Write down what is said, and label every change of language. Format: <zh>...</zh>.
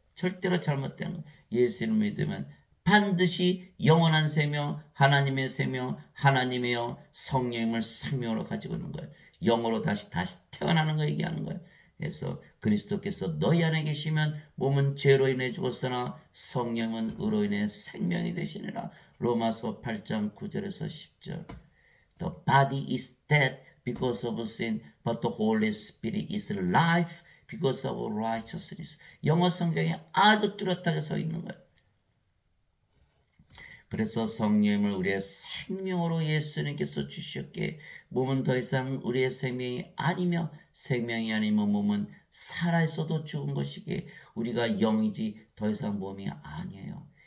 <ko>절대로 잘못된 거예요. 예수를 믿으면 반드시 영원한 생명, 하나님의 생명, 하나님의 영, 성령님을 생명으로 가지고 있는 거예요. 영으로 다시 태어나는 거 얘기하는 거예요. 그래서 그리스도께서 너희 안에 계시면 몸은 죄로 인해 죽었으나 성령은 의로 인해 생명이 되시니라. 로마서 8장 9절에서 10절.</ko> <en>The body is dead because of sin, but the Holy Spirit is life because of righteousness.</en> <ko>영어 성경에 아주 뚜렷하게 서 있는 거예요. 그래서 성령을 우리의 생명으로 예수님께서 주셨기에 몸은 더 이상 우리의 생명이 아니며 생명이 아니면 몸은 살아있어도 죽은 것이기에 우리가 영이지 더 이상 몸이 아니에요.</ko>